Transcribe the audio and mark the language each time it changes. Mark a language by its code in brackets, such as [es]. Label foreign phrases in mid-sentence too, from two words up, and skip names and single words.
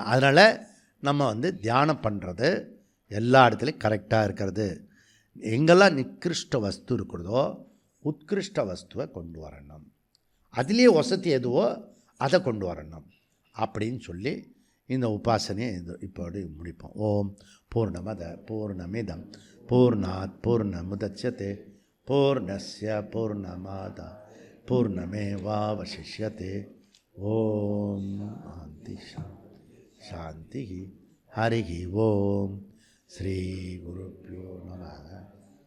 [ta] அதனால் நம்ம தியானம் பண்ணுறது எல்லா இடத்துலையும் கரெக்டாக இருக்கிறது. எங்கெல்லாம் நிகிருஷ்ட வஸ்து இருக்கிறதோ உத்கிருஷ்ட வஸ்துவை கொண்டு வரணும், அதுலேயே வசதி எதுவோ அதை கொண்டு வரணும் அப்படின்னு சொல்லி இந்த உபாசனையை இப்போது முடிப்போம். [sa] ओम् पूर्णमद पूर्णमिदम् पूर्णात् पूर्णमुदच्यते पूर्णस्य पूर्णमाद पूर्णमेवावशिष्यते. ओम् शान्ति शान्ति. हरि ओम् श्री गुरुभ्यो नमः.